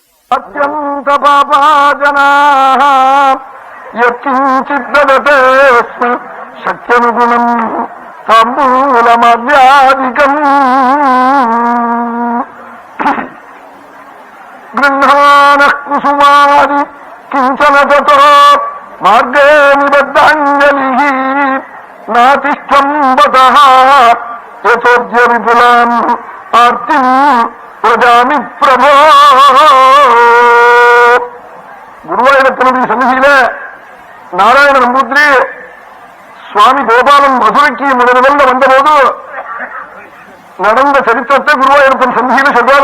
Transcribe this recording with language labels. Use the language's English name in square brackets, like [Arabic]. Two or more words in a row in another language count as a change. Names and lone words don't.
[Sanskrit] అత్యంత పాపాజనా యత్కించిద్దతే సత్యనుగుణం తాంబూలమవ్యాధికం గృహాణః కుసుమాది కించన తతో మార్గే నిబద్ధాంజలిః నాతిష్టం బతః యతోద్య విపులాం ఆర్తిం பிரஜாமி பிரபோ. [Tamil] குருவாயூரப்பனுடைய சன்னிதியில நாராயண நம்பூதிரி சுவாமி கோபாலன் மதுரைக்கு முதல்ல வந்தபோது நடந்த சரித்திரத்தை குருவாயூரப்பன் சன்னிதியில சொல்றார்.